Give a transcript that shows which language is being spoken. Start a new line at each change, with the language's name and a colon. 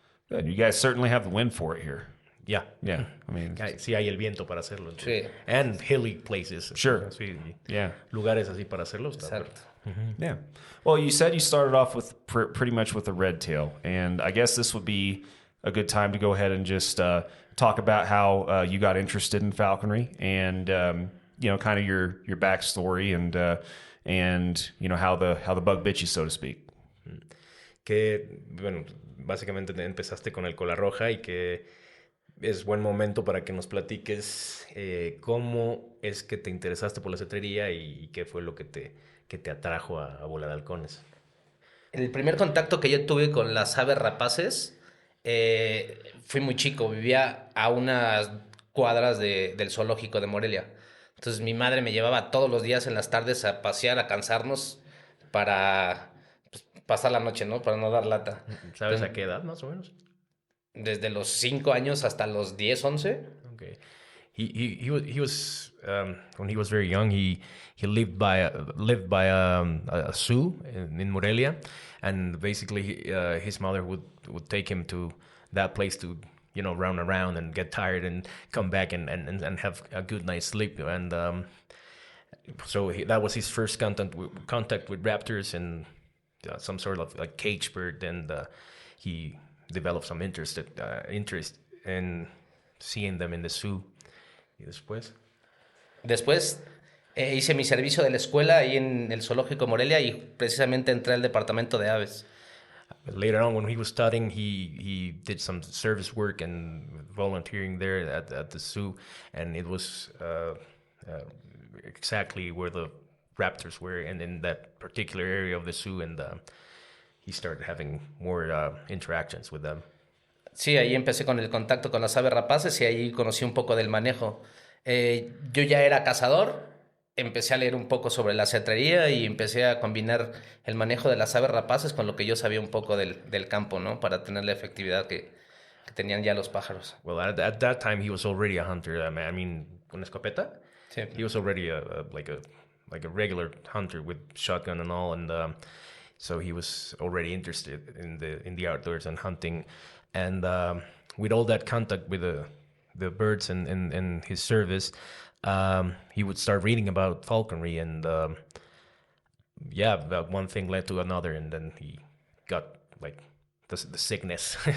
English: Good. You guys certainly have the win for it here. Yeah. Yeah, I mean,
Spanish: Sí hay el viento para hacerlo. Sí.
English: And hilly places. Sure.
Spanish: Sí,
English: yeah,
Spanish: lugares así para hacerlo. Exacto.
English: yeah. Well, you said you started off with pretty much with a red tail, and I guess this would be a good time to go ahead and just talk about how you got interested in falconry, and kind of your backstory, and how the bug bit you, so to speak.
Spanish: Que, bueno, básicamente empezaste con el cola roja y que es buen momento para que nos platiques cómo es que te interesaste por la cetrería y qué fue lo que te atrajo a volar halcones. El primer contacto que yo tuve con las aves rapaces fui muy chico, vivía a unas cuadras del zoológico de Morelia. Entonces mi madre me llevaba todos los días en las tardes a pasear, a cansarnos para pasar la noche, ¿no? Para no dar lata. ¿Sabes a qué edad más o menos? Desde los 5 años hasta los 10, 11.
English: Okay. He was when he was very young. He lived by a zoo in Morelia, and basically his mother would take him to that place to round around and get tired and come back and have a good night's sleep. And so that was his first contact with raptors and some sort of like cage bird, and he developed some interest in seeing them in the zoo.
Spanish: ¿Y después? Después hice mi servicio de la escuela ahí en el zoológico Morelia y precisamente entré al departamento de aves.
English: Later on, when he was studying, he did some service work and volunteering there at the zoo, and it was exactly where the raptors were, and in that particular area of the zoo, and he started having more interactions with them.
Spanish: Sí, ahí empecé con el contacto con las aves rapaces y ahí conocí un poco del manejo. Yo ya era cazador, empecé a leer un poco sobre la cetrería y empecé a combinar el manejo de las aves rapaces con lo que yo sabía un poco del campo, ¿no? Para tener la efectividad que tenían ya los pájaros.
English: Well, at that time, he was already a hunter. I mean,
Spanish: con escopeta? Sí.
English: He was already like a regular hunter with shotgun and all, and so he was already interested in the outdoors and hunting. And with all that contact with the birds and his service, he would start reading about falconry, and one thing led to another, and then he got like the sickness.